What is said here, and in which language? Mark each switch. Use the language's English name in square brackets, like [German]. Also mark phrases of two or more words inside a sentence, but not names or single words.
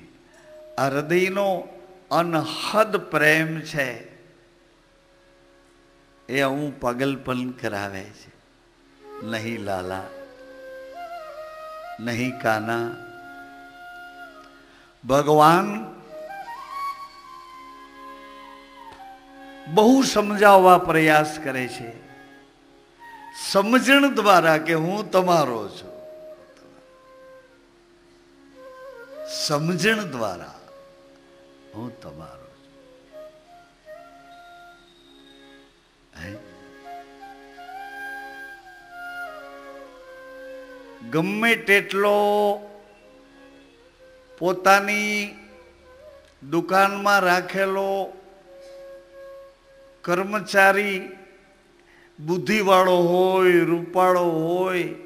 [Gujarati] આ હૃદયનો અનહદ પ્રેમ છે એ હું પાગલપન કરાવે છે. નહીં લાલા, નહીં કાન્હા. ભગવાન બહુ સમજાવા પ્રયાસ કરે છે, સમજણ દ્વારા કે હું તમારો છું. સમજણ દ્વારા હું તમારો છું. ગમે તેટલો પોતાની દુકાન માં રાખેલો કર્મચારી બુદ્ધિવાળો હોય, રૂપાળો હોય,